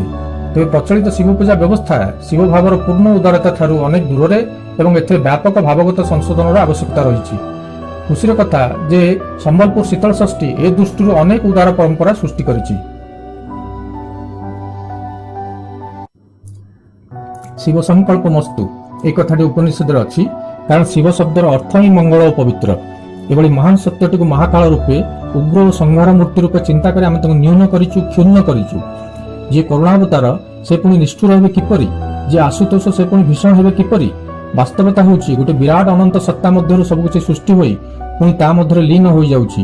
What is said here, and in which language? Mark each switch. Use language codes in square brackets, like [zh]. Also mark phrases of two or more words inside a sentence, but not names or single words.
[or] ତେବେ ପ୍ରଚଳିତ ଶିବ ପୂଜା ବ୍ୟବସ୍ଥା ଶିବ ଭାବର ପୂର୍ଣ୍ଣ ଉଦାରତା ଠାରୁ ଅନେକ ଦୂରରେ ଏବଂ ଏଥିରେ ବ୍ୟାପକ ଭାବଗତ ସଂଶୋଧନର ଆବଶ୍ୟକତା ରହିଛି। ଖୁସିର କଥା ଯେ ସମ୍ବଲପୁର ଶୀତଳ ଷଷ୍ଠୀ ଏ ଦୃଷ୍ଟିରୁ ଅନେକ ଉଦାର ପରମ୍ପରା ସୃଷ୍ଟି କରିଛି। [sa] ଶିବ ସଂକଳ୍ପ ମସ୍ତୁ [or] ଏଇ କଥାଟି উপনিষদରେ ଅଛି, କାରଣ ଶିବ ଶବ୍ଦର ଅର୍ଥ ହିଁ ମଙ୍ଗଳ ଓ ପବିତ୍ର। ଏଭଳି ମହାନ ସତ୍ୟଟିକୁ ମହାକାଳ ରୂପେ ଉଗ୍ର ଓ ସଂହାର ମୂର୍ତ୍ତି ରୂପେ ଚିନ୍ତା କରି ଆମେ ତାଙ୍କୁ ନ୍ୟୁନ କରିଛୁ, କ୍ଷୁଣ୍ଣ କରିଛୁ। ଯିଏ କରୁଣାବତାର ସେ ପୁଣି ନିଷ୍ଠୁର ହେବେ କିପରି? ଯିଏ ଆଶୁତୋଷ ସେ ପୁଣି ଭୀଷଣ ହେବେ କିପରି? ବାସ୍ତବତା ହେଉଛି ଗୋଟେ ବିରାଟ ଅନନ୍ତ ସତ୍ତା ମଧ୍ୟରୁ ସବୁକିଛି ସୃଷ୍ଟି ହୋଇ ପୁଣି ତା ମଧ୍ୟରେ ଲୀନ ହୋଇଯାଉଛି।